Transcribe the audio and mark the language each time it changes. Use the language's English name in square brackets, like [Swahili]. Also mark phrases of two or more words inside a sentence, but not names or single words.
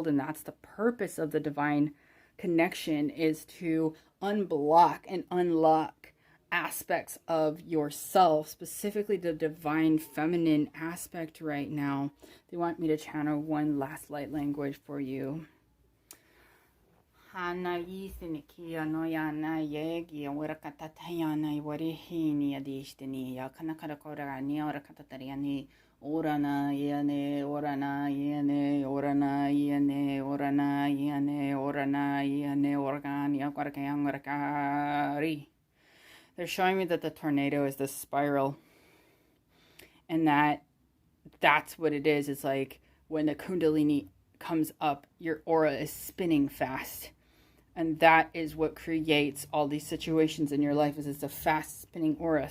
[English] And that's the purpose of the divine connection, is to unblock and unlock aspects of yourself, specifically the divine feminine aspect right now. They want me to channel one last light language for you. Hana yithinikia no yana yegi warakatayana warihini adishtini yakanakara ni orakatariani orana yane orana yane orana yane orana yane orana yane organi akwarakayangwarakari. They're showing me that the tornado is this spiral, and that's what it is. It's like when the Kundalini comes up, your aura is spinning fast. And that is what creates all these situations in your life, is it's a fast spinning aura.